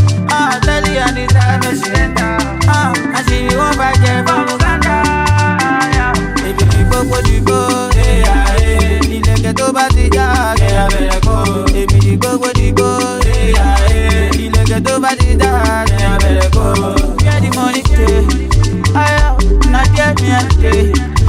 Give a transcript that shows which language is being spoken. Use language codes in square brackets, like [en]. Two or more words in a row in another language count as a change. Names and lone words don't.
[pcm] Ah, tell you anytime when she enter. Ah, and she be one fine girl from Uganda. [yo] Yeah. Baby, di gbogbo di gbo, eh, ah, eh. Ilẹ̀kẹ̀ tó bá ti já, kẹ́ ẹ bẹ̀rẹ̀ kó. Baby, di gbogbo di gbo, eh, ah, eh. Ilẹ̀kẹ̀ tó bá ti já, kẹ́ ẹ bẹ̀rẹ̀ kó. [pcm] Get the money, yeah. Ah, yeah. Na there me and there.